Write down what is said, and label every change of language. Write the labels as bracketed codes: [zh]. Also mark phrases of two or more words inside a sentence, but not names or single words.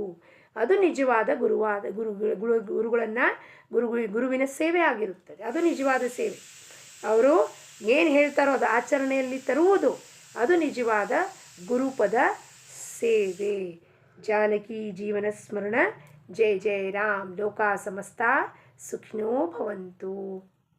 [kn] ಅದು ನಿಜವಾದ ಗುರುವಿನ ಸೇವೆ ಆಗಿರುತ್ತದೆ. ಅದು ನಿಜವಾದ ಸೇವೆ. ಅವರು ಏನು ಹೇಳ್ತಾರೋ ಅದು ಆಚರಣೆಯಲ್ಲಿ ತರುವುದು ಅದು ನಿಜವಾದ ಗುರುಪದ ಸೇವೆ. ಜಾನಕಿ ಜೀವನ ಸ್ಮರಣ. ಜಯ ಜಯ ರಾಮ್. [sa] ಲೋಕ ಸಮಸ್ತ ಸುಖಿನೋ ಭವಂತು.